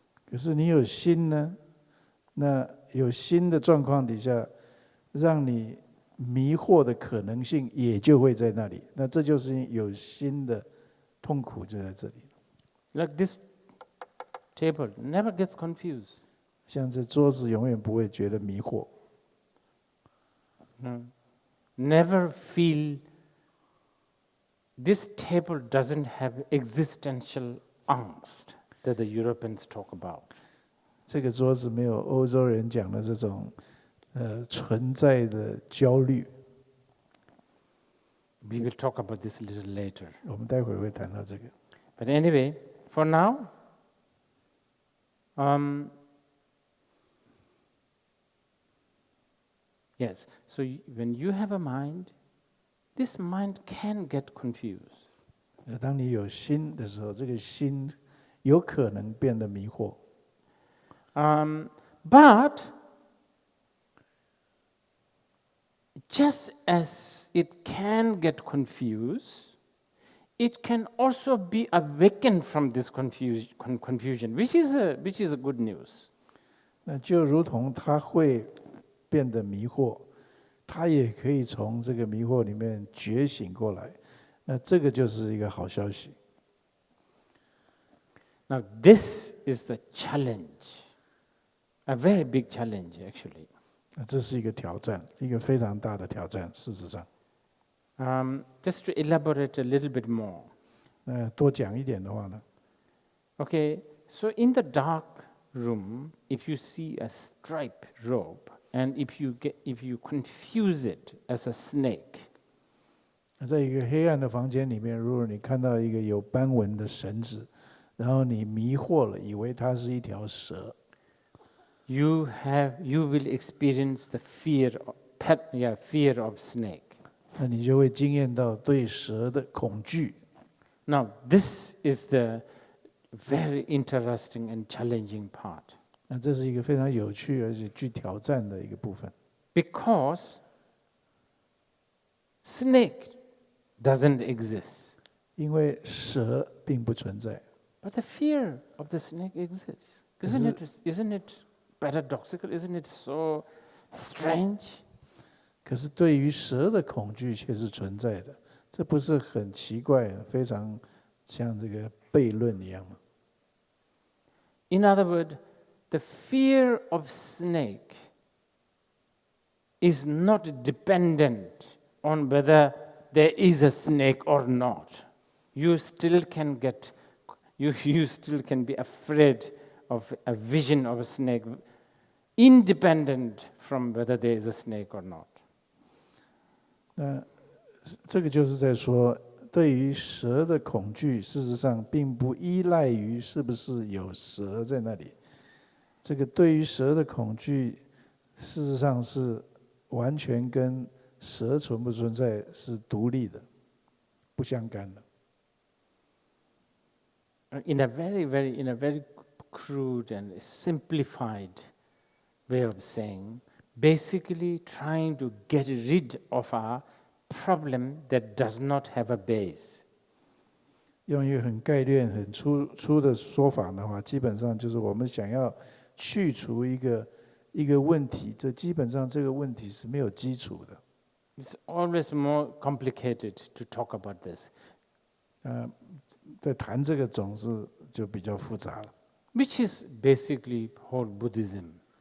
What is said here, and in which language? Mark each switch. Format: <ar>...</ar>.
<zh>可是你有心呢，那有心的状况底下，让你迷惑的可能性也就会在那里。那这就是有心的痛苦就在这里。</zh> <en>Like this table never gets confused.</en> <zh>像这桌子永远不会觉得迷惑。</zh> <en>Never feel this table doesn't have existential angst that the Europeans talk about.</en> <zh>这个桌子没有欧洲人讲的这种存在的焦虑。</zh> <en>We will talk about this a little later.</en> <zh>我们待会儿会谈到这个。</zh> <en>But anyway, for now, yes, so when you have a mind, this mind can get confused.</en> <zh>当你有心的时候，这个心有可能变得迷惑。</zh> <en>But just as it can get confused, it can also be awakened from this confusion, which is a good news.</en> <zh>那就如同它会变得迷惑，它也可以从这个迷惑里面觉醒过来。那这个就是一个好消息。</zh> <en>Now, this is the challenge, a very big challenge, actually.</en> <zh>那这是一个挑战，一个非常大的挑战。事实上，</zh> <en>just to elaborate a little bit more.</en> <zh>多讲一点的话呢，</zh> <en>Okay, so in the dark room, if you see a striped rope, and if you confuse it as a snake,</en> <zh>在一个黑暗的房间里面，如果你看到一个有斑纹的绳子，然后你迷惑了，以为它是一条蛇，</zh> <en>you will experience the fear of snake.</en> <zh>那你就会经验到对蛇的恐惧。</zh> <en>Now, this is the very interesting and challenging part.</en> <zh>那这是一个非常有趣而且具挑战的一个部分。</zh> <en>Because snake doesn't exist,</en> <zh>因为蛇并不存在，</zh> <en>but the fear of the snake exists. Isn't it paradoxical? Isn't it so strange?</en> <zh>可是对于蛇的恐惧却是存在的，这不是很奇怪，非常像这个悖论一样吗？</zh> <en>In other words, the fear of snake is not dependent on whether there is a snake or not. You still can be afraid of a vision of a snake, independent from whether there is a snake or not.</en> <zh>那这个就是在说，对于蛇的恐惧，事实上并不依赖于是不是有蛇在那里。这个对于蛇的恐惧，事实上是完全跟蛇存不存在是独立的，不相干的。</zh> <en>In a very crude and simplified way of saying, basically trying to get rid of a problem that does not have a base.</en> <zh>用一个很概念、很粗的说法的话，基本上就是我们想要去除一个问题，这基本上这个问题是没有基础的。</zh> <en>It's always more complicated to talk about this.</en> <zh>在谈这个总是就比较复杂了。</zh> <en>Which is basically whole Buddhism.</en>